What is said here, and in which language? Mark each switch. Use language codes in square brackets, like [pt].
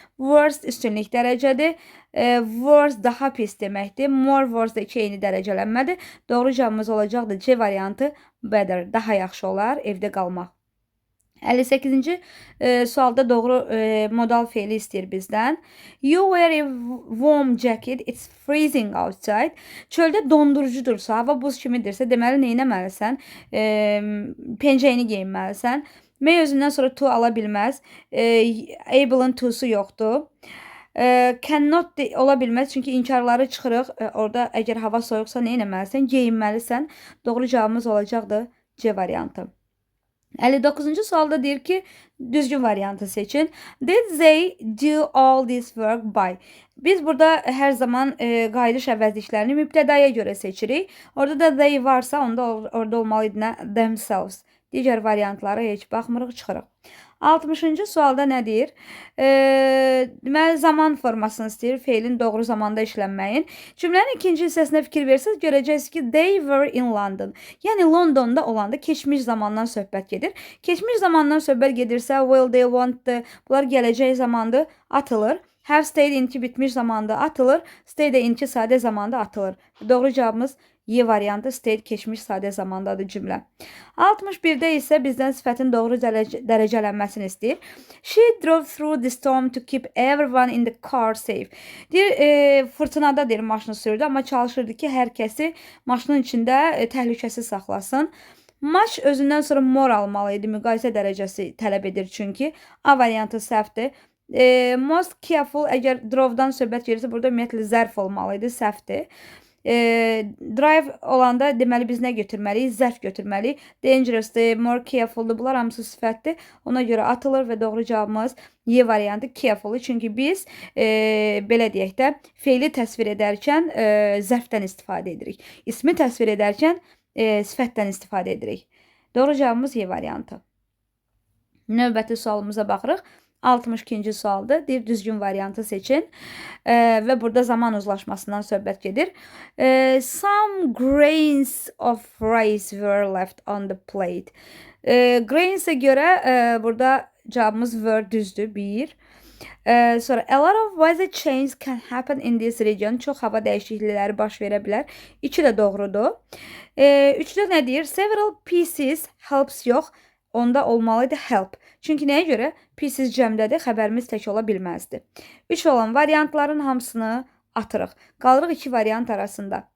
[az] Worst üstünlük dərəcədir, worse daha pis deməkdir. More worse da iki eyni dərəcələnmədir. Doğru cavabımız olacaqdır C variantı, better, daha yaxşı olar evdə qalmaq. 58-ci sualda doğru modal feili istəyir bizdən. [en] You wear a warm jacket, it's freezing outside. [az] Çöldə dondurucudursa, hava buz kimidirsə, deməli nə etməlisən? Pencəyini geyinməlisən. M özündən sonra to ala bilməz. Able'ın to'su yoxdur. Cannot ola bilməz, çünki inkarları çıxırıq. Orada əgər hava soyuqsa nə etməlisən? Geyinməlisən. Doğru cavabımız olacaqdır C variantı. 59-cu sualda deyir ki, düzgün variantı seçin. [en] Did they do all this work by? [az] Biz burada hər zaman qayıdış əvəzliklərini mübtədaya görə seçirik. Orada da they varsa, onda orada olmalıydı nə? [en] Themselves. [az] Digər variantlara heç baxmırıq, çıxırıq. 60-cı sualda nə deyir? Deməli, zaman formasını istəyir, feilin doğru zamanda işlənməyin. Cümlənin ikinci hissəsinə fikir versəz, görəcəksiniz ki, [en] they were in London. [az] Yəni, Londonda olanda keçmiş zamandan söhbət gedir. Keçmiş zamandan söhbət gedirsə, will, they, want, bunlar gələcək zamandır, atılır. Have stayed inki bitmiş zamanda atılır. Stay də inki sadə zamanda atılır. Doğru cavabımız Y variantı, stayed keçmiş sadə zamandadır cümlə. 61-də isə bizdən sifətin doğru dərəcələnməsini istəyir. [en] She drove through the storm to keep everyone in the car safe. [az] Deyir, fırtınada deyir, maşını sürdü, amma çalışırdı ki, hər kəsi maşının içində təhlükəsiz saxlasın. Much özündən sonra more almalıydı, müqayisə dərəcəsi tələb edir çünki. A variantı səhvdir. Most careful, əgər drove-dan söhbət gedirsə, burada ümumiyyətlə zərf olmalıydı, səhvdir. Drive olanda deməli biz nə götürməliyik? Zərf götürməliyik. Dangerous'dır, more careful'dur. Bunlar hamısı sifətdir. Ona görə atılır və doğru cavabımız Y variantı careful'dur. Çünki biz belə deyək də feili təsvir edərkən zərfdən istifadə edirik. İsmi təsvir edərkən sifətdən istifadə edirik. Doğru cavabımız Y variantı. Növbəti sualımıza baxırıq. 62-ci sualdır. Deyir, düzgün variantı seçin. Və burada zaman uzlaşmasından söhbət gedir. [en] Some grains of rice were left on the plate. [az] Grains'e görə burada cavabımız were düzdür. 1. [en] Sonra a lot of weather changes can happen in this region. [az] Çox hava dəyişiklikləri baş verə bilər. 2 də doğrudur. 3-də nə deyir? [en] Several pieces helps [az] yox. Onda olmalıydı help. Çünki nəyə görə? Pieces cəmdədir, xəbərimiz tək ola bilməzdi. 3 olan variantların hamısını atırıq. Qalırıq 2 variant arasında.